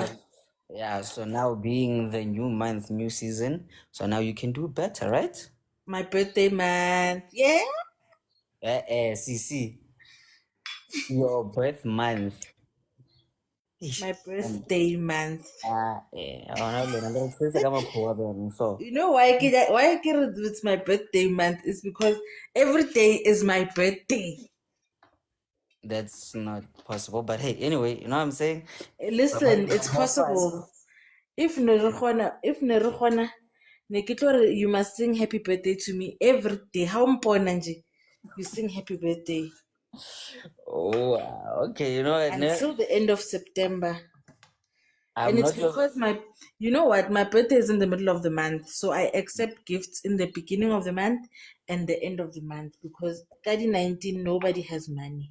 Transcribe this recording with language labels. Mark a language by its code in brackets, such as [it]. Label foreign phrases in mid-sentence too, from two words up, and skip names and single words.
[en] So yeah, so now being the new month, new season, so now you can do better, right? my birthday man. Yeah, CC, your birth month. Ish. my And birthday month. [tn] ona lona le se ka makhuwa bene. So [en] You know why I care it's my birthday month is because every day is my birthday. that's not possible. But hey, anyway, you know what I'm saying? Listen, it's Have fun. possible. If [tn] ne re kgona, ne ke tlo re [en] you must sing happy birthday to me every day. [tn] How mpona nje? [en] You sing happy birthday Oh, wow. Okay, you know what? until the end of September. And I'm it's not sure. because you know what, my birthday is in the middle of the month. So I accept gifts in the beginning of the month and the end of the month because 2019, nobody has money.